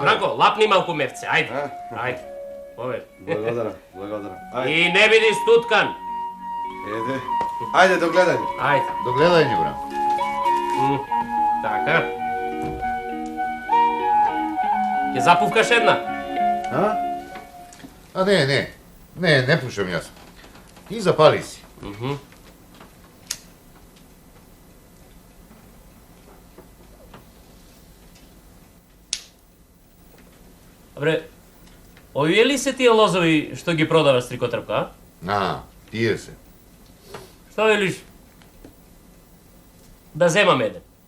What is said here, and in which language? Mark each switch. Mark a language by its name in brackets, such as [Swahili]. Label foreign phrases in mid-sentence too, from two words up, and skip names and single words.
[Macedonian] Бранко, лапни малку мевце, ајде. Повели. Благодарам. И не биди стуткан. Еде. Ајде до гледање. Ајде. До гледање, Бранко. Така. Ќе запувкаш една? А не пушам ја. И запали си. Добре, овие ли се тие лозови што ги продаваш Стрикотрпка, а? Тие се. Што велиш? Да земам еден.